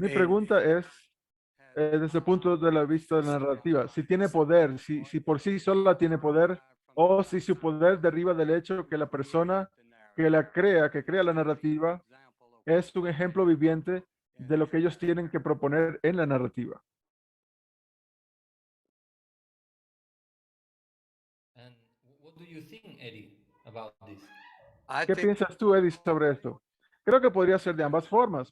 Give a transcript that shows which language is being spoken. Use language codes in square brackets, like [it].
[es] Mi pregunta es, desde el punto de la vista de la narrativa, si tiene poder, si por sí sola tiene poder, o si su poder deriva del hecho que la persona que crea la narrativa, es un ejemplo viviente de lo que ellos tienen que proponer en la narrativa. [en] And what do you think, Eddie, about this? [es] ¿Qué piensas tú, Eddie, sobre esto? Creo que podría ser de ambas formas.